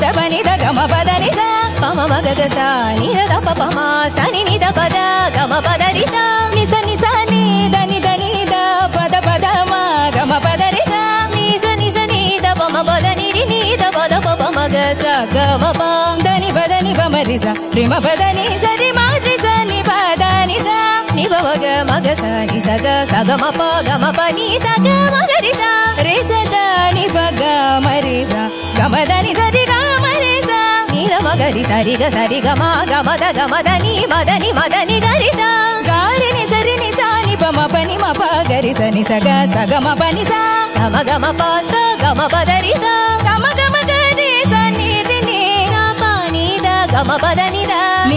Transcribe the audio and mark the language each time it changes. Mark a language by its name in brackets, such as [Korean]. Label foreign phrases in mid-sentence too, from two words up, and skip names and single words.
[Telugu] ప ని ద గమ పద ని స ప మ మగ గ స ని ద ప ప మ స ని ని ద పద గమ పద రి స ని స ని స ని ద ని ద ని ద పద పద మ గమ పద రి స ని స ని ద ప మ పద ని రి ని ద పద ప ప మ గ స గ మ ప ద ని పద ని ప మ రి స రి మ పద ని స రి మ రి స ని పద ని స ని ప మ గ మ గ స ని స గ స గ మ ప ని స గ మ గ రి స రి స ద ని ప గ మ రి స మ [Kannada] ಗಮದನಿ ಸರಿ ಗಮರೆ ಸ ನೀರ ಮಗರಿ ಸರಿ ಗ ಸರಿ ಗಮ ಗಮದ ಗಮದ ನೀ ಮದನಿ ಮದನಿ ಗರಿ ಸ ಗಾರಿನಿ ಸರಿ ನಿ ಸ ನಿ ಪ ಮ ಪ ನಿ ಮ ಪ ಗರಿ ಸ ನಿ ಸ ಗ ಸ ಗ ಮ ಪ ನಿ ಸ ಸ ಮ ಗ ಮ ಪ ಸ ಗ ಮ ಪ ದ ರಿ ಸ ಸ ಮ ಗ ಮ ಗ ರಿ ಸ ನಿ ರಿ ನಿ ಸ ಪ ನಿ ದ ಗ ಮ ಪ ದ ನಿ ದ ನಿ